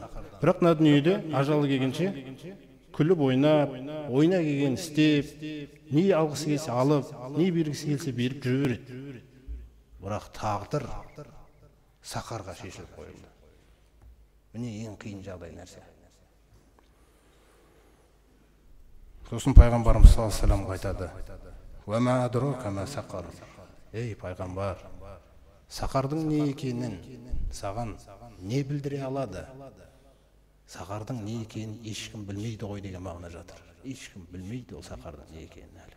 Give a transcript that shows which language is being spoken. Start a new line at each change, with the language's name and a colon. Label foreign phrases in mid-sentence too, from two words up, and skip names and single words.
Kazakh: Бірақ мына дүниеде ажалы келгенше күліп ойна келген істеп, не алғысы келсе алып, не бергісі келсе беріп жүре береді. Бірақ тағдыр сақарға шешіліп қойылды. Міне ең қиын жағдай нәрсе. Сосын пайғамбарымыз
Arabic: صلى الله عليه وسلم
Kazakh: айтады:
Arabic: "وما أدراك ما سقر".
Kazakh: Ей пайғамбар, сақардың не екенін саған не білдіре алады? Сақардың не екенін ешкім білмейді ғой деген мағына жатыр. Ешкім білмейді ол сақардың не екенін әлі.